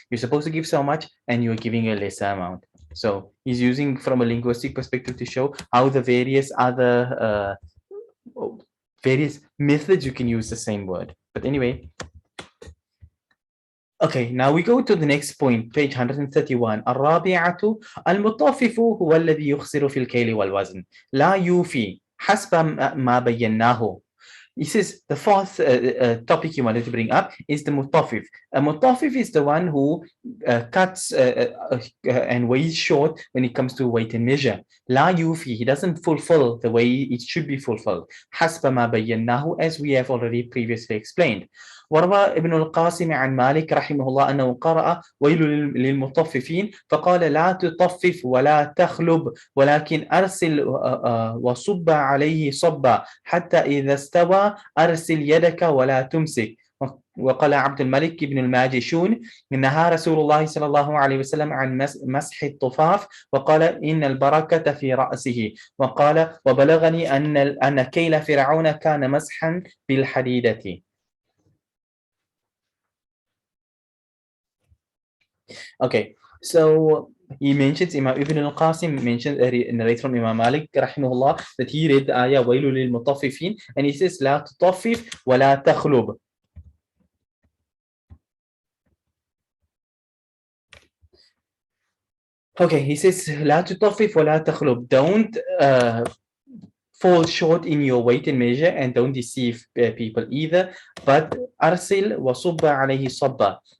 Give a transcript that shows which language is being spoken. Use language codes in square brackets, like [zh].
[en] You're supposed to give so much, and you're giving a lesser amount. So he's using from a linguistic perspective to show how the various other various methods you can use the same word. But anyway. Okay, now we go to the next point, page 131. [ar] الرابعة المطفف هو الذي يخسر في الكيل والوزن لا يوفي حسب ما بيناه. [en] He says the fourth topic you wanted to bring up is the mutafif. A mutafif is the one who cuts and weighs short when it comes to weight and measure. La yufi, he doesn't fulfill the way it should be fulfilled. [ar] حسب ما بيناه, [en] as we have already previously explained. [ar] وروى ابن القاسم عن مالك رحمه الله أنه قرأ ويل للمطففين فقال لا تطفف ولا تخلب ولكن أرسل وصب عليه صبا حتى إذا استوى أرسل يدك ولا تمسك. وقال عبد الملك بن الماجشون نهى رسول الله صلى الله عليه وسلم عن مسح الطفاف وقال إن البركة في رأسه. وقال وبلغني أن كيل فرعون كان مسحا بالحديدة. [en] Okay, so he mentions Imam Ibn al-Qasim mentions a narrate from Imam Malik rahimahullah that he read the ayah [ar] وَيْلُ لِلْمُطَفِّفِينَ, [en] and he says [ar] لا تطفف ولا تخلب. [en] Okay, he says, [ar] لا تطفف ولا تخلب. [en] Don't fall short in your weight and measure, and don't deceive people either. [ar] But أرسل وصب عليه صبا.